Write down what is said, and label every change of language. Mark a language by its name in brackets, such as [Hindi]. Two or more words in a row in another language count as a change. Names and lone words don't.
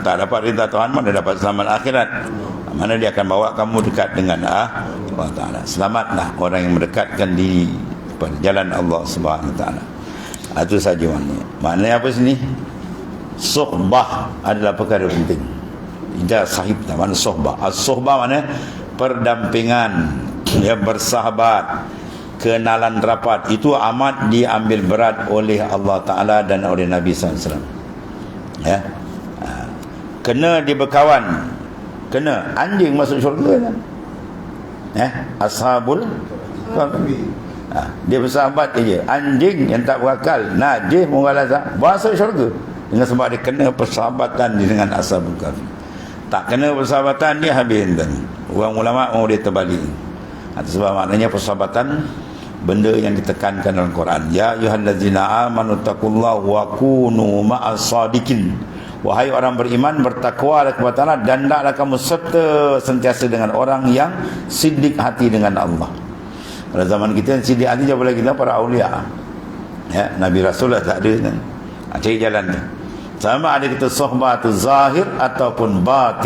[Malay] Tak dapat reda Tuhan, mana dapat selamat akhirat. Mana dia akan bawa kamu dekat dengan Allah Ta'ala. Selamatlah orang yang mendekatkan diri pada jalan [Arabic] Allah Subhanahu Ta'ala. [Malay] Itu saja maknanya. Maknanya apa sini? Suhbah adalah perkara penting. Ija sahib, mana suhbah? As-suhbah mana? Perdampingan, ya, bersahabat, kenalan rapat. Itu amat diambil berat oleh Allah Ta'ala dan oleh Nabi SAW. Ya, kena dia berkawan, kena. Anjing masuk syurga kan? [Arabic] Ashabul kahfi. [Malay] Dia bersahabat je. Anjing yang tak berakal, najis, mughalazah, masuk syurga dengan sebab dia kena persahabatan dengan [Arabic] ashabul kahfi. [Malay] Tak kena persahabatan dia habis enten. Orang ulama mau dia terbalik. Itu sebab maknanya persahabatan benda yang ditekankan dalam Quran. [Arabic] Ya ayyuhallazina amanu taqullaha wa kunu ma'as sadiqin. [Malay] Wahai orang beriman, bertakwalah kepada Allah dan hendaklah kamu serta sentiasa dengan orang yang siddiq hati dengan Allah. Pada zaman kita siddiq hati jauh lagi para aulia. Ya, Nabi Rasulullah tak ada kan. Cari jalan tu. Sama ada kita sohbah tu zahir ataupun batin.